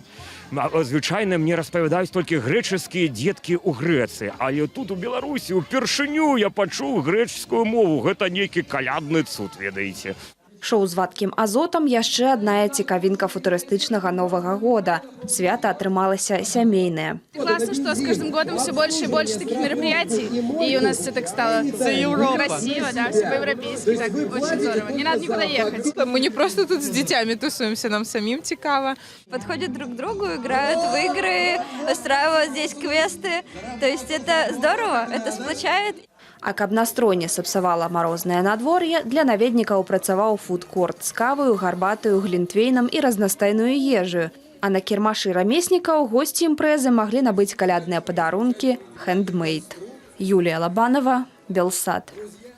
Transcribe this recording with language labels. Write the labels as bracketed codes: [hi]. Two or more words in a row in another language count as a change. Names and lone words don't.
[be] Звычайна мне распавядаюць толькі грэчаскія дзеткі ў Грэцыі, але тут у Беларусі упершыню я пачуў грэчаскую мову. Гэта нейкі калядны цуд, ведаеце. Шоу з вадкім азотам яшчэ адна цікавінка футурыстычнага Новага года. Свята атрымалася сямейнае. [ru] Классно, что с каждым годом все больше и больше таких мероприятий. И у нас все так стало красиво, да, все по-европейски, так очень здорово. Не надо никуда ехать. Мы не просто тут с детьми тусуемся, нам самим цікаво. Подходят друг к другу, играют в игры, устраивают здесь квесты. То есть это здорово, это сплочает. [be] А каб настрой не сапсавала марознае надвор'е, для наведнікаў працаваў фудкорт з каваю, гарбатаю, глінтвейнам і разнастайную ежу. А на кірмашы рамеснікаў госці імпрэзы маглі набыць калядныя падарункі «Хендмейд». Юлія Лабанова, Белсат.